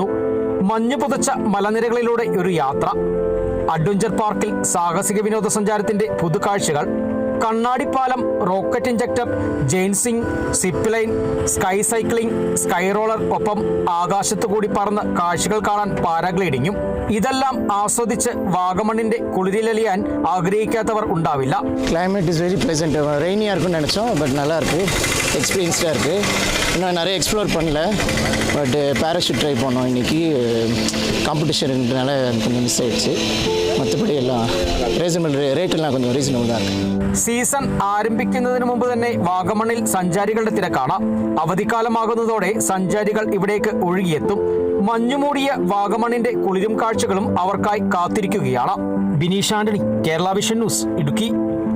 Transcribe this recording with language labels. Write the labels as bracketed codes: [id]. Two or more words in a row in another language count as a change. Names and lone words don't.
[ml] മഞ്ഞു പുതച്ച മലനിരകളിലൂടെ ഒരു യാത്ര, [en] adventure parkil [ml] സാഹസിക വിനോദസഞ്ചാരത്തിന്റെ പുതുകാഴ്ചകൾ, കണ്ണാടിപ്പാലം, [en] rocket injector, [ml] ജെയിൻസിംഗ്, [en] zip line, sky cycling, sky roller, [ml] ഒപ്പം ആകാശത്തു കൂടി പറന്ന് കാഴ്ചകൾ കാണാൻ പാരാഗ്ലൈഡിങ്ങും. ഇതെല്ലാം ആസ്വദിച്ച് വാഗമണ്ണിന്റെ കുളിരിലലിയാൻ ആഗ്രഹിക്കാത്തവർ ഉണ്ടാവില്ല. [en] climate is very pleasant. [ta] ரெய்னியாக இருக்குன்னு நினச்சோம், பட் நல்லா இருக்குது, எக்ஸ்பீரியன்ஸ்டாக இருக்குது. இன்னும் நிறைய எக்ஸ்ப்ளோர் பண்ணல, பட் பேராஷூட் ட்ரை பண்ணோம். இன்றைக்கி காம்படிஷன்றனால கொஞ்சம் மிஸ் ஆகிடுச்சு. மற்றபடி எல்லாம் ரீசனபிள், ரேட்டெல்லாம் கொஞ்சம் ரீசனபிள் தான் இருக்குது. [ml] സീസൺ ആരംഭിക്കുന്നതിന് മുമ്പ് തന്നെ വാഗമണ്ണിൽ സഞ്ചാരികളുടെ തിരക്കാണ്. അവധിക്കാലമാകുന്നതോടെ സഞ്ചാരികൾ ഇവിടേക്ക് ഒഴുകിയെത്തും. മഞ്ഞുമൂടിയ വാഗമണ്ണിന്റെ കുളിരും കാഴ്ചകളും അവർക്കായി കാത്തിരിക്കുകയാണ്. ബിനീഷ് ആന്റണി, കേരള വിഷൻ ന്യൂസ്, ഇടുക്കി.